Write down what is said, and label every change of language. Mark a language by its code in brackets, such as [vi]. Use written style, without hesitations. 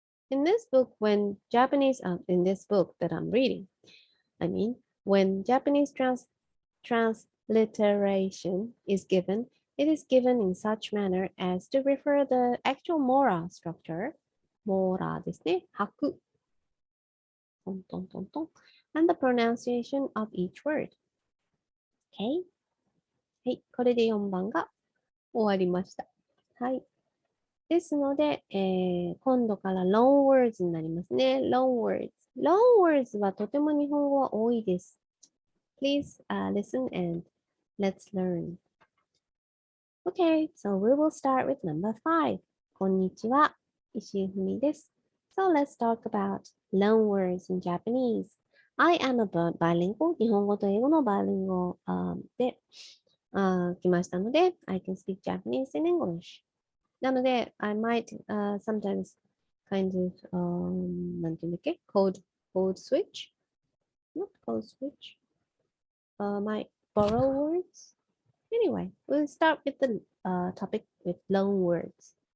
[en] In this book that I'm reading, when Japanese transliteration is given, it is given in such manner as to refer the actual mora structure, mora [ja] ですね、吐く [en] and the pronunciation of each word. Okay? [ja] はい、これで4番が終わりました。はい。ですので、今度から [en] long words [ja] になりますね。 [en] long words. long words [ja] はとても日本語は多いです。 [en] Please listen and let's learn. Okay, so we will start with number 5. [ja] こんにちは、 [en] 石井ふみです。So let's talk about long words in Japanese. I am a bilingual. [ja] 日本語と英語のバイリンゴで来ましたので、 [en] I can speak Japanese and English. [ja] なので、 [en] I might sometimes kind of, [ja] なんていうんだっけ [en] code switch? Not code switch. Might borrow words. Anyway, we'll start with the topic with loan words.